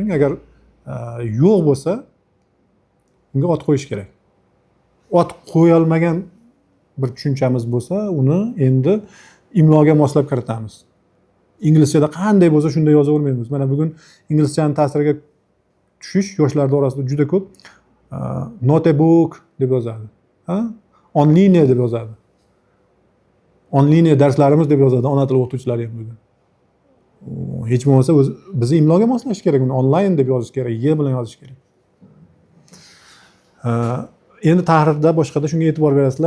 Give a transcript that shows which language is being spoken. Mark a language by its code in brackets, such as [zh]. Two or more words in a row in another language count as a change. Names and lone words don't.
[uz] Agar yo'q bo'lsa, unga ot qo'yish kerak. Ot qo'yolmagan bir tushunchamiz bo'lsa, uni endi imloga moslab kiritamiz. Inglizchada qanday bo'lsa shunday yozavermaymiz. Mana bugun inglizchaning ta'siriga tushish yoshlar orasida juda ko'p. [en] Not a book [uz] deb yozadi. Online deb yozadi. Online darslarimiz deb yozadi ona tili o'qituvchilari ham bugun. Hech bo'lmasa bizni imloga moslash kerak, uni online deb yozish kerak, y bilan yozish kerak. Endi tahrirda boshqada shunga e'tibor berasizlar.